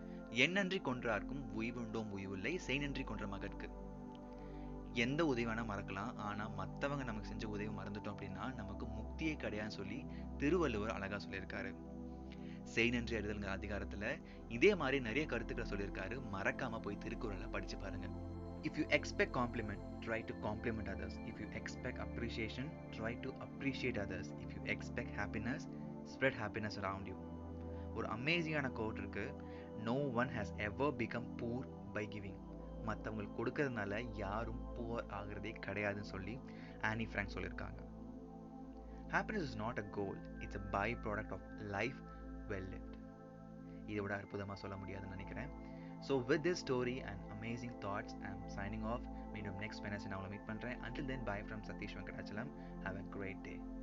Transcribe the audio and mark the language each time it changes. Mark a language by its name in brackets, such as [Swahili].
[Tamil] எண்ணன்றி கொன்றார்க்கும் உய்வுண்டோம் உய்வில்லை, செய் நன்றி கொன்ற மகற்கு. எந்த உதவி வேணா மறக்கலாம், ஆனா மத்தவங்க நமக்கு செஞ்ச உதவி மறந்துட்டோம் அப்படின்னா நமக்கு முக்தியே கிடையாதுன்னு சொல்லி திருவள்ளுவர் அழகா சொல்லியிருக்காரு. செய் நன்றி அறிதல்ங்கிற அதிகாரத்துல இதே மாதிரி நிறைய கருத்துக்களை சொல்லியிருக்காரு. மறக்காம போய் திருக்குறளை படிச்சு பாருங்க. [English] If you expect compliment, try to compliment others. If you expect appreciation, try to appreciate others. If you expect happiness, spread happiness around you. [Tamil] ஒரு அமேசிங்கான கோட் இருக்கு. [English] No one has ever become poor by giving. [Tamil] மற்றவங்களுக்கு கொடுக்கறதுனால யாரும் poor ஆகிறதே கிடையாதுன்னு சொல்லி ஆனி Frank சொல்லியிருக்காங்க. [English] Happiness is not a goal, it's a byproduct of life well lived. [Tamil] இதை விட அற்புதமாக சொல்ல முடியாதுன்னு நினைக்கிறேன். [English] So with this story and amazing thoughts, I'm signing off. [Tamil] மீண்டும் next Wednesday நான் உங்களை மீட் பண்ணுறேன். [English] Until then, bye from Satish Venkatachalam. Have a great day.